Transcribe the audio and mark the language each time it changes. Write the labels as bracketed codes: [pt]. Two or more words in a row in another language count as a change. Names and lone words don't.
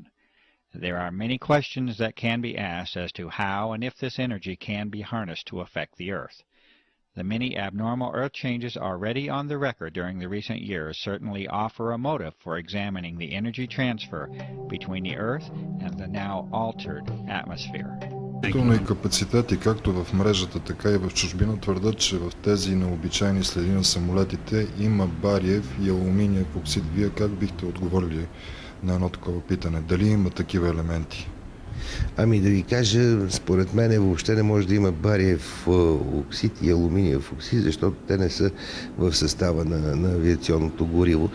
[en] There are many questions that can be asked as to how and if this energy can be harnessed to affect the Earth. The many abnormal Earth changes already on the record during the recent years certainly offer a motive for examining the energy transfer between the Earth and the now altered atmosphere. [bg] И капацитети както в мрежата, така и в чужбина твърдят, че в тези необичайни следи на самолетите има бариев и алуминиев оксид. Вие как бихте отговорили на едно такова питане? Дали има такива елементи? Ами да ви кажа, според мен въобще не може да има бариев оксид и алуминиев оксид, защото те не са в състава на авиационното гориво.